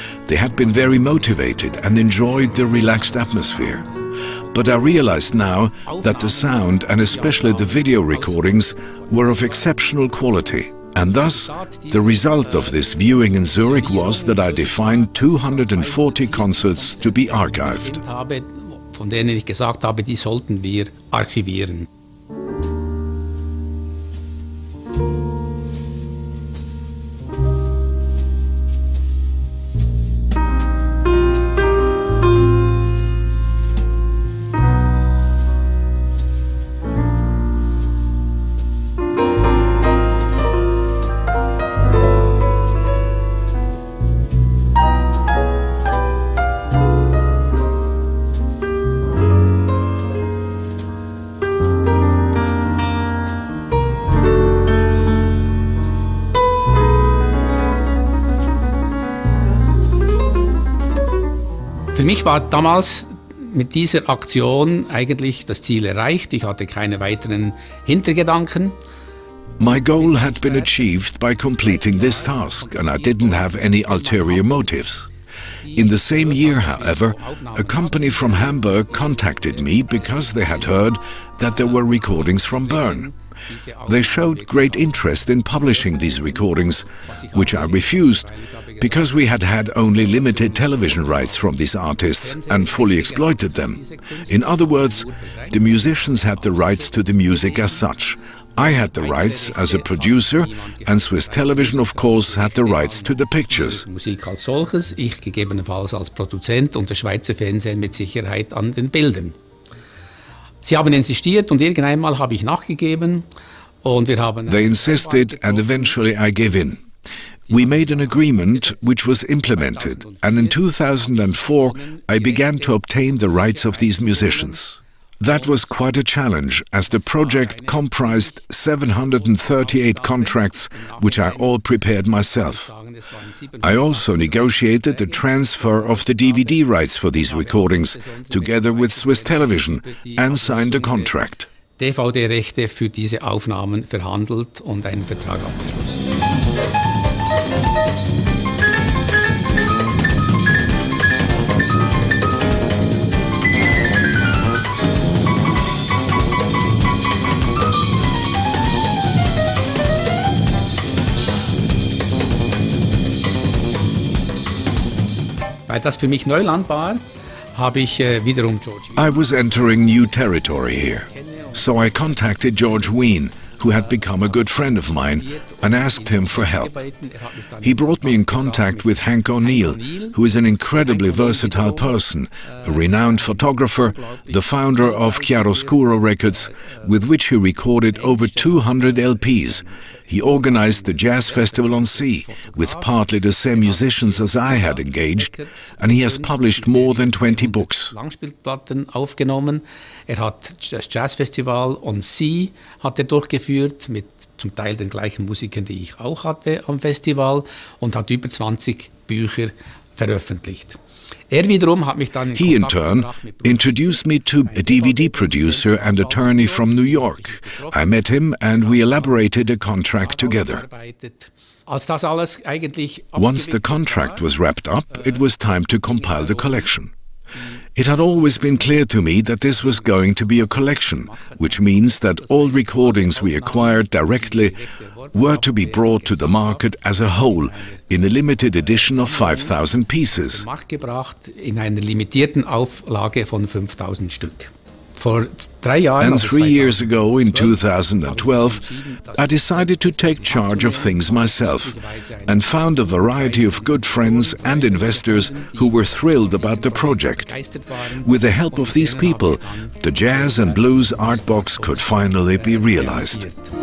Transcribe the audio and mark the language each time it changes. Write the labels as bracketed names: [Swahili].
[English] They had been very motivated and enjoyed the relaxed atmosphere. But I realized now that the sound and especially the video recordings were of exceptional quality. And thus, the result of this viewing in Zurich was that I defined 240 concerts to be archived. [German] Von denen ich gesagt habe, die sollten wir archivieren. Für mich war damals mit dieser Aktion eigentlich das Ziel erreicht. Ich hatte keine weiteren Hintergedanken. [English] My goal had been achieved by completing this task, and I didn't have any ulterior motives. In the same year, however, a company from Hamburg contacted me because they had heard that there were recordings from Bern. They showed great interest in publishing these recordings, which I refused because we had had only limited television rights from these artists and fully exploited them. In other words, the musicians had the rights to the music as such. I had the rights as a producer, and Swiss Television, of course, had the rights to the pictures. [German] Musik als solches, ich gegebenenfalls als Produzent und der Schweizer Fernsehen mit Sicherheit an den Bildern. Sie haben insistiert und irgendwann mal habe ich nachgegeben und wir haben... [English] They insisted and eventually I gave in. We made an agreement which was implemented, and in 2004 I began to obtain the rights of these musicians. That was quite a challenge, as the project comprised 738 contracts, which I all prepared myself. I also negotiated the transfer of the DVD rights for these recordings, together with Swiss Television, and signed a contract. [German] DVD-Rechte für diese Aufnahmen verhandelt und einen Vertrag abgeschlossen. Weil das für mich Neuland war, habe ich wiederum George Wein. [English] I was entering new territory here, so I contacted George Wein, who had become a good friend of mine, and asked him for help. He brought me in contact with Hank O'Neill, who is an incredibly versatile person, a renowned photographer, the founder of Chiaroscuro Records, with which he recorded over 200 LPs. He organized the Jazz Festival on Sea, with partly the same musicians as I had engaged, and he has published more than 20 books. [German] Langspielplatten aufgenommen. Hat das Jazz Festival on Sea hat durchgeführt, mit zum Teil den gleichen Musikern, die ich auch hatte am Festival, und hat über 20 Bücher veröffentlicht. [English] He in turn introduced me to a DVD producer and attorney from New York. I met him and we elaborated a contract together. Once the contract was wrapped up, it was time to compile the collection. It had always been clear to me that this was going to be a collection, which means that all recordings we acquired directly were to be brought to the market as a whole in a limited edition of 5,000 pieces. [German] In einer limitierten Auflage von 5,000 Stück. [English] And 3 years ago, in 2012, I decided to take charge of things myself and found a variety of good friends and investors who were thrilled about the project. With the help of these people, the Jazz and Blues ARTBOX could finally be realized.